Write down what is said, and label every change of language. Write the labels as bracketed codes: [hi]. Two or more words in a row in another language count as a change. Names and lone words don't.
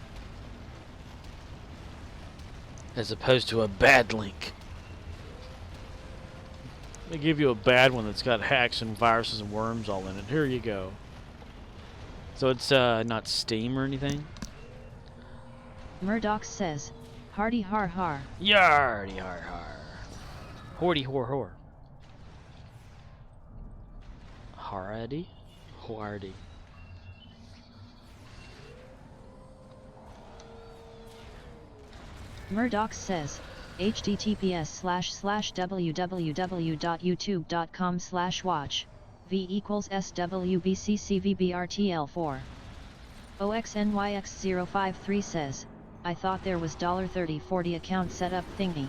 [en] As opposed to a bad link. They give you a bad one that's got hacks and viruses and worms all in it. Here you go. So it's not Steam or anything? Murdoch says, "Hardy har har." Yardy har har. Hordy hor hor. Hardy? Hardy. Murddox says, https://www.youtube.com/watch, v equals SWBCCVBRTL4. OXNYX053 says, I thought there was $3040 account setup thingy.